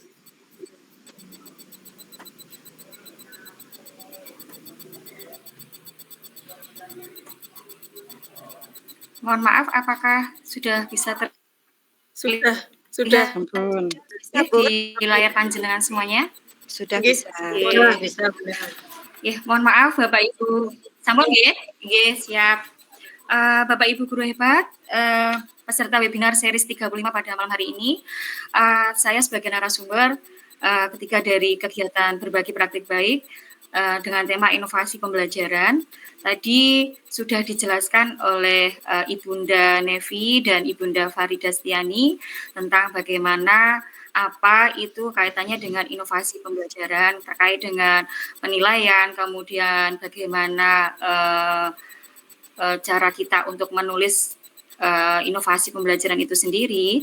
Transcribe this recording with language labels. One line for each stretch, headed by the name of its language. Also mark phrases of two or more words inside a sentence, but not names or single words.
Indonesian: Mohon maaf, apakah sudah bisa Sudah.
Javanese: Ampun.
Indonesian: Di layar panjenengan semuanya? Sudah
Javanese: Nggih,
Indonesian: bisa. Ya, mohon maaf Bapak Ibu.
Javanese: Sampun nggih? Nggih,
Indonesian: siap. Bapak Ibu guru hebat, peserta webinar series 35 pada malam hari ini. Saya sebagai narasumber ketiga dari kegiatan berbagi praktik baik dengan tema inovasi pembelajaran. Tadi sudah dijelaskan oleh Ibunda Nevi dan Ibunda Farida Setiani tentang bagaimana apa itu kaitannya dengan inovasi pembelajaran, terkait dengan penilaian, kemudian bagaimana cara kita untuk menulis inovasi pembelajaran itu sendiri.